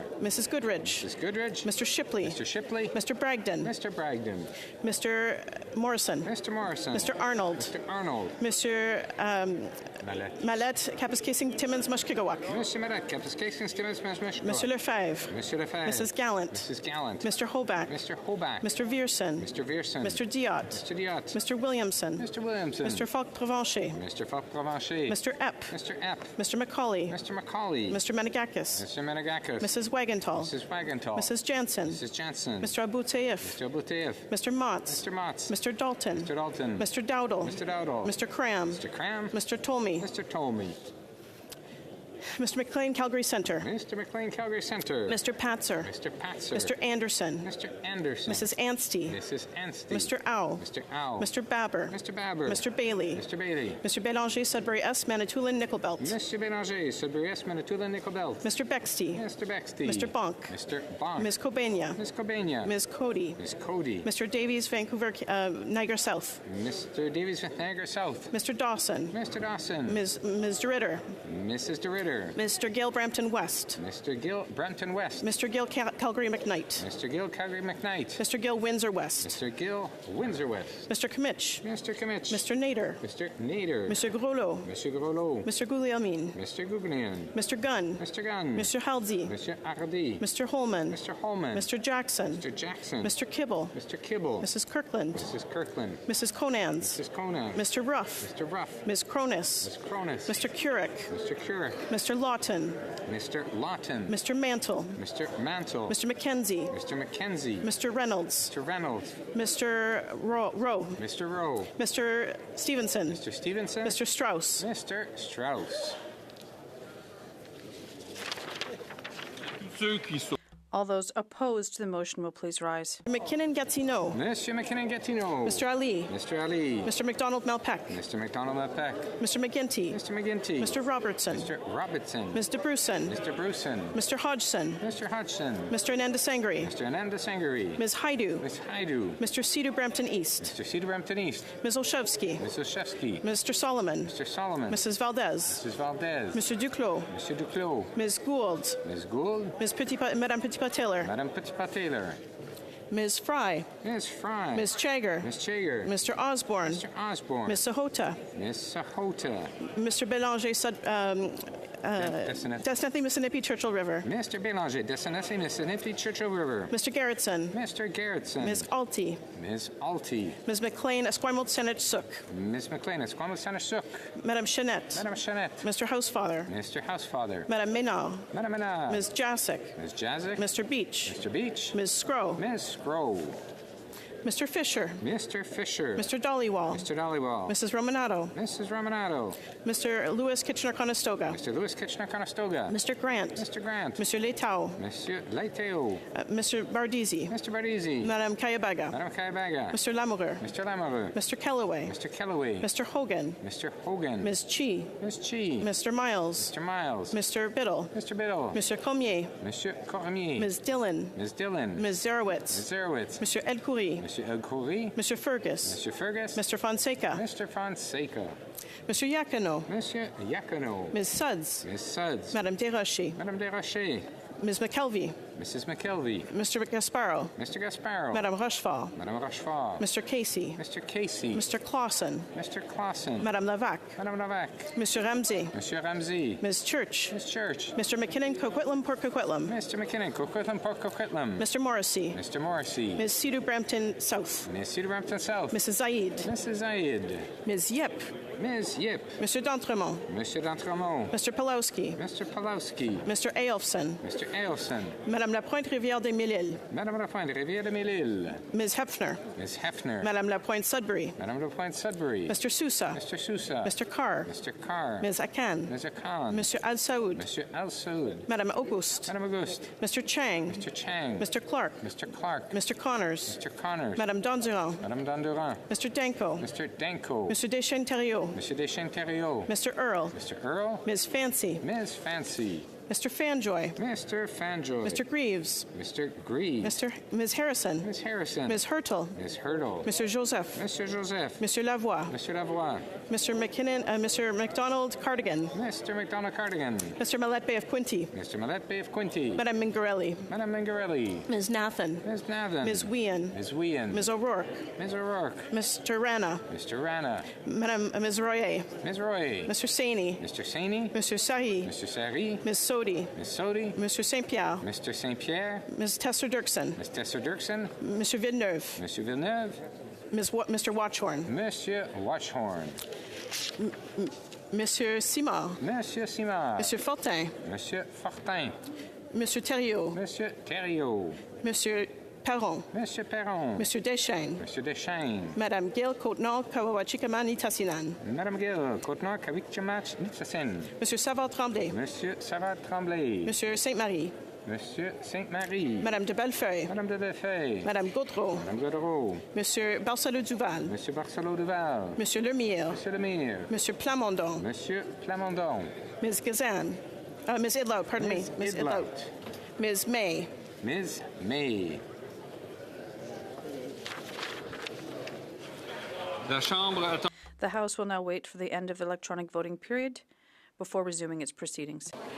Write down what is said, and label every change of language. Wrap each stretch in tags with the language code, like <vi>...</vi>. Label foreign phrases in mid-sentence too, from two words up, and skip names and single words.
<en>Mrs. Goodrich. Mrs. Goodrich. Mr. Shipley. Mr. Shipley. Mr. Bragdon. Mr. Bragdon. Mr. Morrison. Mr. Morrison. Mr. Arnold. Mr. Arnold. Mr. Mallette, Kapuskasing, Timmins, Mushkegawak. Mr. Mallette, Kapuskasing, Timmins, Mushkegawak. Mr. Lefebvre. Mr. Lefebvre. Mrs. Gallant. Mrs. Gallant. Mr. Hoback. Mr. Hoback. Mr. Vierson. Mr. Vierson. Mr. Diot. Mr. Diot. Mr. Williamson. Mr. Williamson. Mr. Falk Provencher. Mr. Falk Provencher. Mr. Epp. Mr. Epp. Mr. Macaulay. Mr. Macaulay. Mr. Menegakis. Mr. Menegakis. Mrs. Wagenthal. Mrs. Wagenthal. Mrs. Jansen. Mrs. Jansen. Mr. Abouteif. Mr. Abouteif. Mr. Motz. Mr. Motz. Mr. Dalton. Mr. Dalton. Mr. Dowdle. Mr. Dowdle. Mr. Cram. Mr. Cram. Mr. Tolmie. Mr. Tolmie. Mr. McLean, Calgary Centre. Mr. McLean, Calgary Centre. Mr. Patzer. Mr. Patzer. Mr. Anderson. Mr. Anderson. Mrs. Anstey. Mrs. Anstey. Mr. Ow. Mr. Ow. Mr. Babber. Mr. Babber. Mr. Bailey. Mr. Bailey. Mr. Bélanger, Sudbury S, Manitoulin, Nickelbelt. Mr. Bélanger, Sudbury S, Manitoulin, Nickelbelt. Mr. Bexty. Mr. Bexty. Mr. Bonk. Mr. Bonk. Ms. Cobania. Ms. Cobania. Ms. Cody. Ms. Cody. Mr. Davies, Vancouver, Niagara South. Mr. Davies, Niagara South. Mr. Dawson. Mr. Dawson. Ms. DeRitter. Mrs. DeRitter. Mr. Gill, Brampton West. Mr. Gill, Brampton West. Mr. Gill, Calgary McKnight. Mr. Gill, Calgary McKnight. Mr. Gill, Windsor West. Mr. Gill, Windsor West. Mr. Kimmich. Mr. Kimmich. Mr. Nader. Mr. Nader. Mr. Groslo. Mr. Groslo. Mr. Guglielmin. Mr. Guglielmin. Mr. Gunn. Mr. Gunn. Mr. Halsey. Mr. Hardy. Mr. Holman. Mr. Holman. Mr. Jackson. Mr. Jackson. Mr. Kibble. Mr. Kibble. Mrs. Kirkland. Mrs. Kirkland. Mrs. Conans. Mrs. Conan. Mr. Ruff. Mr. Ruff. Ms. Cronus. Ms. Cronus. Mr. Curick. Mr. Curick. Mr. Lawton. Mr. Lawton. Mr. Mantle. Mr. Mantle. Mr. McKenzie. Mr. McKenzie. Mr. Reynolds. Mr. Reynolds. Mr. Rowe. Mr. Rowe. Mr. Stevenson. Mr. Stevenson. Mr. Strauss. Mr. Strauss. All those opposed to the motion will please rise. McKinnon-Gatineau. Monsieur McKinnon-Gatineau. Mr. Ali. Mr. Ali. Mr. McDonald-Malpeck. Mr. McDonald-Malpeck. Mr. McGinty. Mr. McGinty. Mr. Robertson. Mr. Robertson. Ms. DeBruson. Mr. Bruson. Mr. Hodgson. Mr. Hodgson. Mr. Ananda-Sangri. Mr. Ananda-Sangri. Ms. Haidu. Ms. Haidu. Mr. Cedar-Brampton East. Mr. Cedar-Brampton East. Ms. Olszewski. Ms. Olszewski. Mr. Solomon. Mr. Solomon. Mrs. Valdez. Mrs. Valdez. Mr. Duclos. Mr. Duclos. Ms. Gould. Ms. Gould. Madame Petitpas-Taylor. Madame Petitpas-Taylor. Ms. Fry. Ms. Fry. Ms. Chager. Ms. Chager. Mr. Osborne. Mr. Osborne. Ms. Sahota. Ms. Sahota. Mr. Belanger, Desnathy, Mississippi, Churchill River. Mr. Belanger, Desnathy, Mississippi, Churchill River. Mr. Garrettson. Mr. Garrettson. Ms. Alty. Ms. Alty. Ms. McLean, Esquimalt, Senate, Sook. Ms. McLean, Esquimalt, Senate, Sook. Madame Chanette. Madame Chanette. Mr. Housefather. Mr. Housefather. Madame Ménard. Madame Ménard. Ms. Jasic. Ms. Jasic. Mr. Beach. Mr. Beach. Ms. Scrow. Ms. Scrow. Mr. Fisher. Mr. Fisher. Mr. Dollywall. Mr. Dollywall. Mrs. Romanato. Mrs. Romanato. Mr. Lewis Kitchener-Conestoga. Mr. Lewis Kitchener-Conestoga. Mr. Grant. Mr. Grant. Monsieur Letao. Monsieur Letao. Mr. Bardisi. Mr. Bardisi. Madame Kayabaga. Madame Kayabaga. Mr. Lamoureux. Mr. Lamoureux. Mr. Kellaway. Mr. Kellaway. Mr. Hogan. Mr. Hogan. Ms. Chi. Ms. Chi. Mr. Miles. Mr. Miles. Mr. Biddle. Mr. Biddle. Mr. Cormier. Monsieur Cormier. Ms. Dillon. Ms. Dillon. Ms. Zerowitz. Ms. Zerowitz. Monsieur Elkoury. Monsieur Elkoury. Monsieur Fergus. Monsieur Fergus. Mr. Fonseca. Mr. Fonseca. Monsieur Yakano. Monsieur Yakano. Ms. Suds. Ms. Suds. Madame Desrochers. Madame Desrochers. Ms. McKelvey. Mrs. McKelvey. Mr. Gasparo. Mr. Gasparo. Madame Rochefort. Madame Rochefort. Mr. Casey. Mr. Casey. Mr. Clausen. Mr. Clausen. Madame Lavac. Madame Lavac. Monsieur Ramsey. Monsieur Ramsey. Ms. Church. Ms. Church. Mr. McKinnon, Coquitlam, Port Coquitlam. Mr. McKinnon, Coquitlam, Port Coquitlam. Mr. Morrissey. Mr. Morrissey. Ms. Cedar Brampton South. Ms. Cedar Brampton South. Mrs. Zaid. Mrs. Zaid. Ms. Yip. Ms. Yip. Mr. D'Entremont. Monsieur D'Entremont. Mr. Pulowski. Mr. Pulowski. Mr. Aelfson. Mr. Aelson. Madame Lapointe, Rivière des Mille-Îles. Madame Lapointe, Rivière des Mille-Îles. Ms. Hefner. Ms. Hefner. Madame Lapointe, Sudbury. Madame Lapointe, Sudbury. Mr. Sousa. Mr. Sousa. Mr. Carr. Mr. Carr. Ms. Akan. Ms. Akan. Monsieur Al Saoud. Monsieur Al Saoud. Madame Auguste. Madame Auguste. Mr. Chang. Mr. Chang. Mr. Clark. Mr. Clark. Mr. Connors. Mr. Connors. Madame Dondurant. Madame Dondurant. Mr. Danko. Mr. Danko. Mr. Deschênes-Thériault. Monsieur Deschênes-Thériault. Mr. Earl. Mr. Earl. Ms. Fancy. Ms. Fancy. Mr. Fanjoy. Mr. Fanjoy. Mr. Greaves. Mr. Greaves. Ms. Harrison. Ms. Harrison. Ms. Hurtle. Ms. Hurtle. Mr. Joseph. Mr. Joseph. Mr. Lavoie. Mr. Lavoie. Mr. McKinnon. Mr. McDonald Cardigan. Mr. McDonald Cardigan. Mr. Millette Bay of Quinty. Mr. Millette Bay of Quinty. Madame Mingarelli. Madame Mingarelli. Ms. Nathan. Ms. Nathan. Ms. Wien. Ms. Wien. Ms. O'Rourke. Ms. O'Rourke. Mr. Rana. Mr. Rana. Madame Ms. Royer. Ms. Roy. Mr. Saini. Mr. Saini. Mr. Sahi. Mr. Sari. Ms. Sodi. Ms. Sodi. Mr. St. Pierre. Mr. St. Pierre. Ms. Tesser Dirksen. Ms. Tesser Dirksen. Mr. Villeneuve. Monsieur Villeneuve. Mr. Watchhorn. Monsieur Watchhorn. Monsieur Simard. Monsieur Simard. Monsieur Fortin. Monsieur Fortin. Monsieur Thériault. Monsieur Thériault. Monsieur Perron. Monsieur Perron. Monsieur Deschênes. Monsieur Deschênes. Madame Gail Côte-Nord, Kawawachikama, Tasinan. Madame Gill, Côte-Nord, Kawikchamach, Nitsasen. Monsieur Savard Tremblay. Monsieur Savard Tremblay. Monsieur Sainte-Marie. Monsieur Sainte-Marie. Madame de Bellefeuille. Madame de Bellefeuille. Madame Gaudreau. Madame Gaudreau. Monsieur Barcelot Duval. Monsieur Barcelot Duval. Monsieur Lemire. Monsieur Lemire. Monsieur Plamondon. Monsieur Plamondon. Ms. Gazan. Ms. Idlout, pardon me. Ms. Idlout. Ms. May. Ms. May. The House will now wait for the end of the electronic voting period before resuming its proceedings.</en>